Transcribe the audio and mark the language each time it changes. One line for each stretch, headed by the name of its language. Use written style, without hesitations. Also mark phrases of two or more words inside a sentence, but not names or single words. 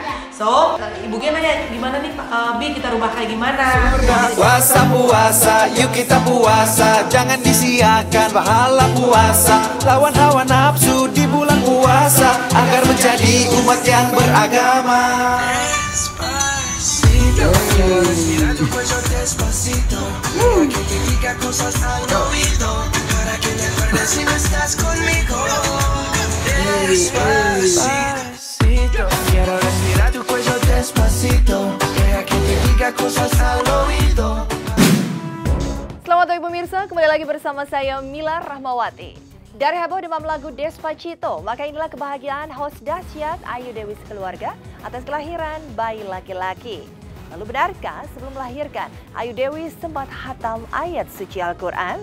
Indonesian: Ibu Gen nanya gimana nih Bi kita rubah kayak gimana? Puasa, yuk kita puasa, jangan disia-siakan pahala puasa. Lawan hawa nafsu di bulan puasa, agar menjadi umat yang beragama.
Spanish: Despacito, mira tu cuello despacito, que te diga cosas al oído, para que te acuerdes si no estás conmigo. Despacito, quiero respirar tu cuello despacito, deja que te diga cosas al oído.
Indonesian: Selamat pagi pemirsa, kembali lagi bersama saya Mila Rahmawati. Dari heboh demam lagu Despacito, maka inilah kebahagiaan host dahsyat Ayu Dewi sekeluarga atas kelahiran bayi laki-laki. Lalu benarkah sebelum melahirkan, Ayu Dewi sempat hatam ayat suci Al-Quran?